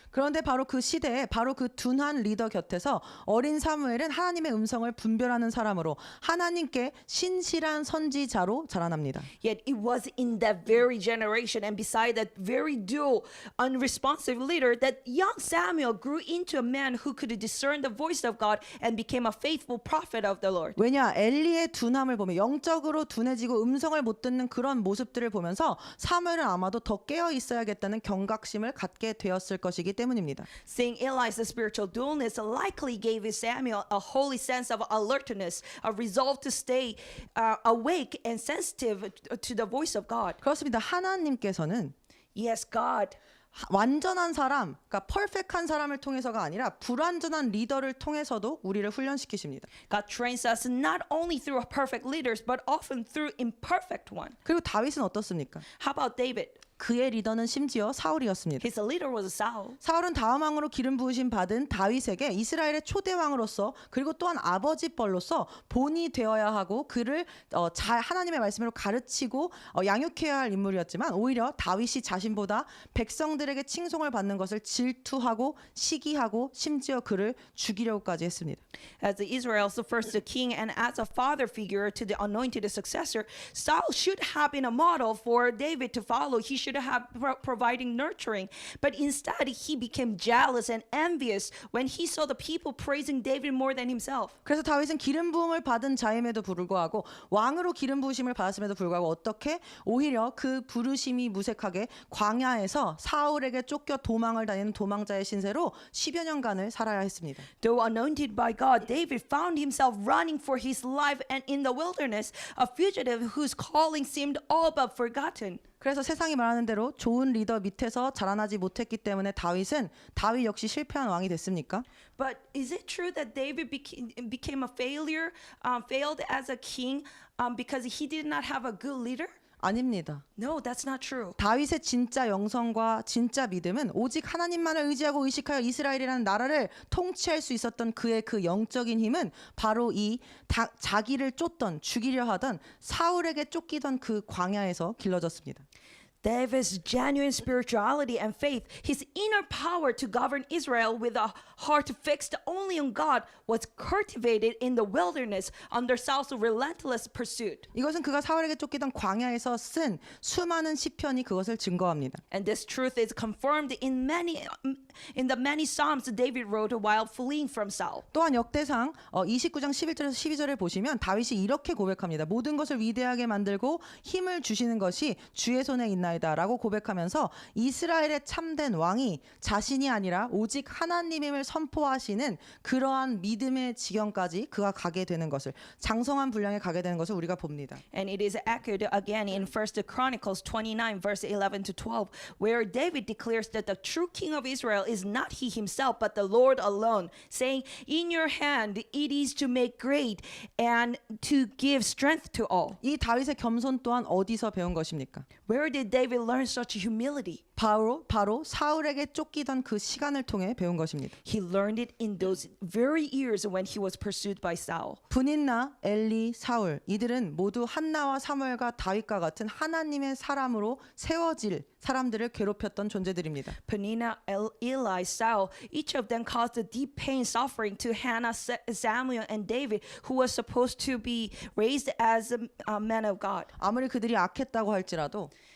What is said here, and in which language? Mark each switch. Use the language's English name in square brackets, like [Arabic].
[Korean] 그런데 바로 그 시대에 바로 그 둔한 리더 곁에서 어린 사무엘은 하나님의 음성을 분별하는 사람으로 하나님께 신실한 선지자로 자라납니다. [English] Yet it was in that very generation and beside that very dual, unresponsive leader that young Samuel grew into a man who could discern the voice of God and became a faithful prophet of the Lord. [Korean] 왜냐 엘리의 둔함을 보며 영적으로 둔해지고 음성을 못 듣는 그런 모습들을 보면서 사무엘은 아마도 더 깨어 있어야겠다는 경각심을 갖게 되었을 것이기 때문입니다. [English] Seeing Eli's spiritual dualness likely gave Samuel a holy sense of alertness, a resolve to stay awake and sensitive to the voice of God. [Korean] 그렇습니다. 하나님께서는 [English] Yes, God. [Korean] 완전한 사람, 그러니까 퍼펙트한 사람을 통해서가 아니라 불완전한 리더를 통해서도 우리를 훈련시키십니다. [English] God trains us not only through perfect leaders, but often through imperfect one. [Korean] 그리고 다윗은 어떻습니까? [English] How about David? [Korean] 그의 리더는 심지어 사울이었습니다. [English] His leader was Saul. [Korean] 사울은 다음 왕으로 기름 부으심 받은 다윗에게 이스라엘의 초대 왕으로서 그리고 또한 아버지 뻘로서 본이 되어야 하고 그를 잘 하나님의 말씀으로 가르치고 양육해야 할 인물이었지만 오히려 다윗이 자신보다 백성들에게 칭송을 받는 것을 질투하고 시기하고 심지어 그를 죽이려고까지 했습니다. [English] As Israel's first king and as a father figure to the anointed successor, Saul should have been a model for David to follow. He should have providing nurturing, but instead he became jealous and envious when he saw the people praising David more than himself. [Korean] 그래서 다윗은 기름 부음을 받은 자임에도 불구하고 왕으로 기름 부으심을 받았음에도 불구하고 어떻게 오히려 그 부르심이 무색하게 광야에서 사울에게 쫓겨 도망을 다니는 도망자의 신세로 10여 년간을 살아야 했습니다. [English] Though anointed by God, David found himself running for his life and in the wilderness, a fugitive whose calling seemed all but forgotten. [Korean] 그래서 세상이 말하는 대로 좋은 리더 밑에서 자라나지 못했기 때문에 다윗 역시 실패한 왕이 됐습니까? [English] But is it true that David became a failure, failed as a king because he did not have a good leader? [Korean] 아닙니다. [English] No, that's not true. [Korean] 다윗의 진짜 영성과 진짜 믿음은 오직 하나님만을 의지하고 의식하여 이스라엘이라는 나라를 통치할 수 있었던 그의 그 영적인 힘은 바로 이 자기를 쫓던 죽이려 하던 사울에게 쫓기던 그 광야에서 길러졌습니다. [English] David's genuine spirituality and faith, his inner power to govern Israel with a heart fixed only on God, was cultivated in the wilderness under Saul's relentless pursuit. [Korean] 이것은 그가 사울에게 쫓기던 광야에서 쓴 수많은 시편이 그것을 증거합니다. [English] And this truth is confirmed in the many psalms David wrote while fleeing from Saul. [Korean] 또한 역대상 29장 11절에서 12절을 보시면 다윗이 이렇게 고백합니다. 모든 것을 위대하게 만들고 힘을 주시는 것이 주의 손에 있나이다라고 고백하면서 이스라엘의 참된 왕이 자신이 아니라 오직 하나님임을 선포하시는 그러한 믿음의 지경까지 그가 가게 되는 것을 장성한 분량에 가게 되는 것을 우리가 봅니다. [English] And it is echoed again in 1 Chronicles 29 verse 11 to 12 where David declares that the true king of Israel is not he himself but the Lord alone, saying, "In your hand it is to make great and to give strength to all." [Korean] 이 다윗의 겸손 또한 어디서 배운 것입니까? [English] Where did David learn such humility? [Korean] 바로 사울에게 쫓기던 그 시간을 통해 배운 것입니다. [English] He learned it in those very years when he was pursued by Saul. [Korean] 분인나, 엘리, 사울 이들은 모두 한나와 사무엘과 다윗과 같은 하나님의 사람으로 세워질 사람들을 괴롭혔던 존재들입니다. [English] Peninnah, Eli, Saul, each of them caused a deep pain, suffering to Hannah, Samuel, and David, who was supposed to be raised as a man of God. [Korean] 아무리 그들이 악했다고 할지라도